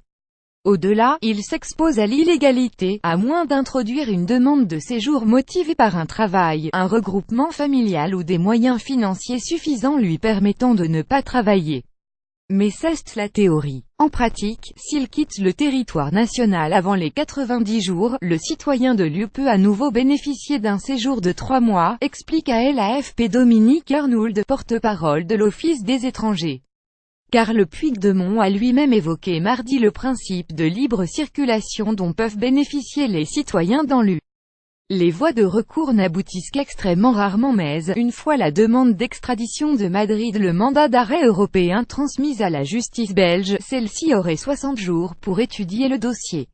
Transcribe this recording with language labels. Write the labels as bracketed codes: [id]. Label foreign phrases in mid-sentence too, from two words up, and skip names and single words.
[fr] Au-delà, il s'expose à l'illégalité, à moins d'introduire une demande de séjour motivée par un travail, un regroupement familial ou des moyens financiers suffisants lui permettant de ne pas travailler. Mais c'est la théorie. En pratique, s'il quitte le territoire national avant les 90 jours, le citoyen de l'UE peut à nouveau bénéficier d'un séjour de 3 mois, explique à l'AFP Dominique Arnould, porte-parole de l'Office des étrangers. Carles Puigdemont a lui-même évoqué mardi le principe de libre circulation dont peuvent bénéficier les citoyens dans l'UE. Les voies de recours n'aboutissent qu'extrêmement rarement mais, une fois la demande d'extradition de Madrid le mandat d'arrêt européen transmis à la justice belge, celle-ci aurait 60 jours pour étudier le dossier.